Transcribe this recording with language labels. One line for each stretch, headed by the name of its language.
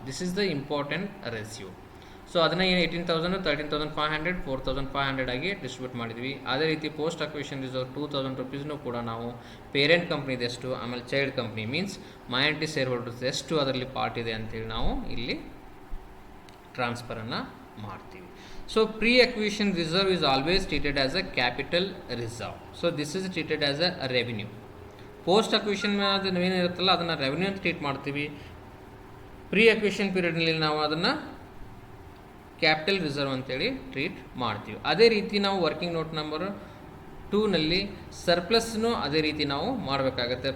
English: This is the important ratio.
Kannada: So ಅದನ್ನು ಏನು 18,000, 13,500, 4,500 ಆಗಿ ಡಿಸ್ಟ್ರಿಬ್ಯೂಟ್ ಮಾಡಿದ್ವಿ. ಅದೇ ರೀತಿ ಪೋಸ್ಟ್ ಅಕ್ವಿಷನ್ ರಿಸರ್ವ್ 2,000 rupeesನು ಕೂಡ ನಾವು ಪೇರೆಂಟ್ ಕಂಪ್ನಿದು ಎಷ್ಟು, ಆಮೇಲೆ child company means minority share holders ಎಷ್ಟು ಅದರಲ್ಲಿ ಪಾರ್ಟ್ ಇದೆ ಅಂತೇಳಿ ನಾವು ಇಲ್ಲಿ ಟ್ರಾನ್ಸ್ಫರನ್ನು ಮಾಡ್ತೀವಿ.
English: So pre-acquisition reserve is always treated as a capital reserve. So this is treated as a revenue.
Kannada: Post acquisition ಏನಿರುತ್ತಲ್ಲ ಅದನ್ನು ರೆವೆನ್ಯೂ ಅಂತ ಟ್ರೀಟ್ ಮಾಡ್ತೀವಿ. ಪ್ರೀ ಅಕ್ವಿಷನ್ ಪೀರಿಯಡ್ನಲ್ಲಿ ನಾವು ಅದನ್ನು ಕ್ಯಾಪಿಟಲ್ ರಿಸರ್ವ್ ಅಂತೇಳಿ ಟ್ರೀಟ್ ಮಾಡ್ತೀವಿ. ಅದೇ ರೀತಿ ನಾವು ವರ್ಕಿಂಗ್ ನೋಟ್ ನಂಬರ್ 2ನಲ್ಲಿ ಸರ್ಪ್ಲಸ್ನು ಅದೇ ರೀತಿ ನಾವು ಮಾಡಬೇಕಾಗತ್ತೆ.